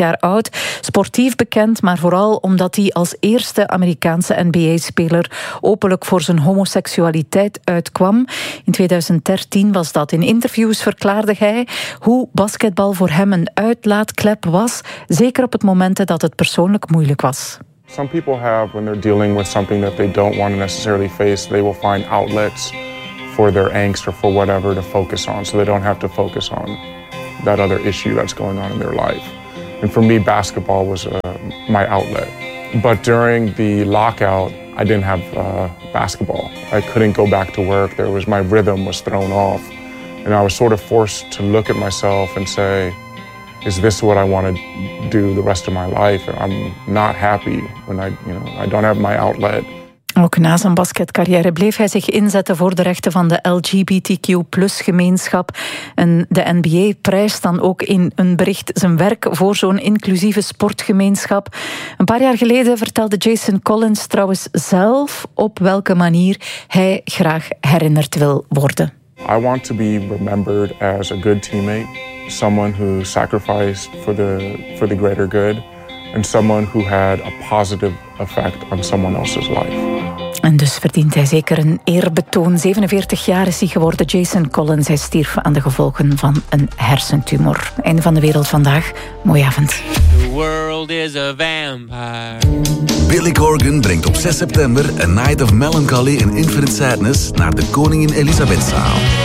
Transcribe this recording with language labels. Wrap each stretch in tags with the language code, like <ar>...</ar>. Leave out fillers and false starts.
<nl>Jaar oud, sportief bekend, maar vooral omdat hij als eerste Amerikaanse NBA-speler openlijk voor zijn homoseksualiteit uitkwam. In 2013 was dat. In interviews verklaarde hij hoe basketbal voor hem een uitlaatklep was, zeker op het moment dat het persoonlijk moeilijk was.</nl> <en>Some people have, when they're dealing with something that they don't want to necessarily face, they will find outlets for their angst or for whatever to focus on, so they don't have to focus on that other issue that's going on in their life. And for me, basketball was my outlet. But during the lockout, I didn't have basketball. I couldn't go back to work. My rhythm was thrown off. And I was sort of forced to look at myself and say, is this what I want to do the rest of my life? I'm not happy when I don't have my outlet.</en> <nl>Ook na zijn basketcarrière bleef hij zich inzetten voor de rechten van de LGBTQ+ gemeenschap. En de NBA prijst dan ook in een bericht zijn werk voor zo'n inclusieve sportgemeenschap. Een paar jaar geleden vertelde Jason Collins trouwens zelf op welke manier hij graag herinnerd wil worden.</nl> <en>I want to be remembered as a good teammate, someone who sacrificed for the greater good, and someone who had a positive effect on someone else's life.</en> <nl>En dus verdient hij zeker een eerbetoon. 47 jaar is hij geworden, Jason Collins. Hij stierf aan de gevolgen van een hersentumor. Einde van de wereld vandaag. Mooie avond.</nl> <en>The world is a vampire.</en> <nl>Billy Corgan brengt op 6 september A Night of Melancholy and Infinite Sadness naar de Koningin Elisabethzaal.</nl>